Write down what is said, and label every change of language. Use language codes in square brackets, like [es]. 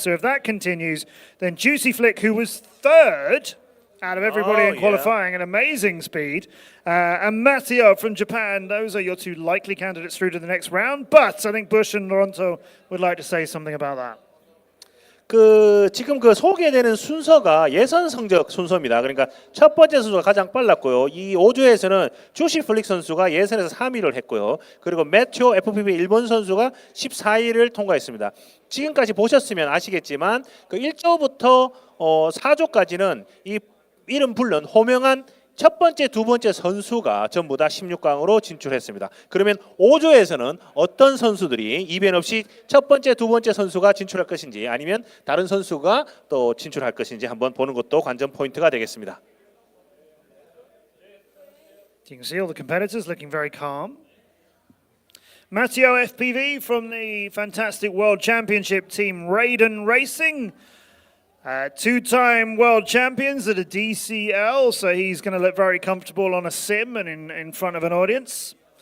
[en] So if that continues, then Juicy Flick, who was 3rd out of everybody in qualifying, an amazing speed, and Matteo from Japan, those are your 2 likely candidates through to the next round. But I think Bush and Loronto would like to say something about that. [ko] 그 지금 그 소개되는 순서가 예선 성적 순서입니다. 그러니까 첫 번째 선수가 가장 빨랐고요. 이 5조에서는 주시 플릭 선수가 예선에서 3위를 했고요. 그리고 매튜 FPV 일본 선수가 14위를 통과했습니다. 지금까지 보셨으면 아시겠지만 그 1조부터 4조까지는 이 이름 불른 호명한 첫 번째, 두 번째 선수가 전부 다 16강으로 진출했습니다. 그러면 5조에서는 어떤 선수들이 이변 없이 첫 번째, 두 번째 선수가 진출할 것인지 아니면 다른 선수가 또 진출할 것인지 한번 보는 것도 관전 포인트가 되겠습니다. [en] You can see all the competitors looking very calm. Matteo FPV from the fantastic World Championship team Raiden Racing. 2-time world champions at a DCL, so he's going to look very comfortable on a sim and in front of an audience.